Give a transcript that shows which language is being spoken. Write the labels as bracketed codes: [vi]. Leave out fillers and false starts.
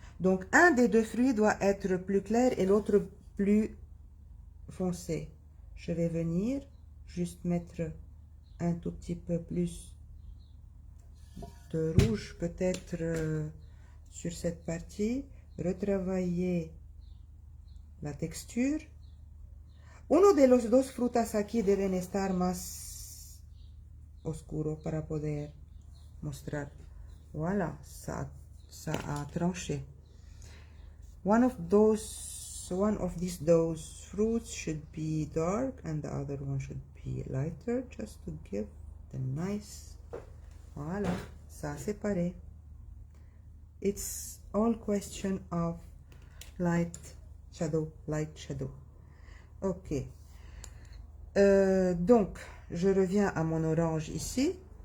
[fr] Donc, un des deux fruits doit être plus clair et l'autre plus foncé. Je vais venir juste mettre un tout petit peu plus de rouge, peut-être sur cette partie. Retravailler la texture. [es] Uno de los dos frutas aquí deben estar más oscuro para poder mostrar. [fr] Voilà, ça a tranché. [en] One of those fruits should be dark and the other one should be lighter, just to give the nice. [fr] Voilà, ça a séparé. [en] It's all question of light, shadow, light, shadow. Ok. [fr] Donc, je reviens à mon orange ici.